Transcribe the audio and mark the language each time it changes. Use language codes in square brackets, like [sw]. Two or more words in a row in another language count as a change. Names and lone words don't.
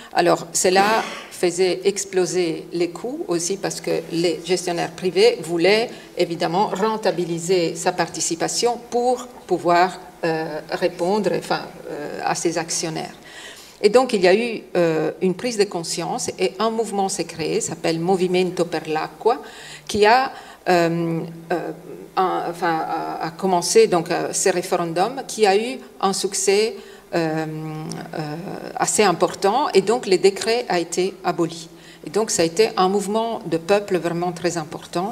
[fr] Alors, cela faisait exploser les coûts aussi parce que les gestionnaires privés voulaient évidemment rentabiliser sa participation pour pouvoir répondre à ses actionnaires. Et donc, il y a eu une prise de conscience et un mouvement s'est créé, s'appelle Movimento per l'acqua, qui a commencé donc, ce référendum qui a eu un succès assez important et donc le décret a été aboli. Et donc, ça a été un mouvement de peuple vraiment très important.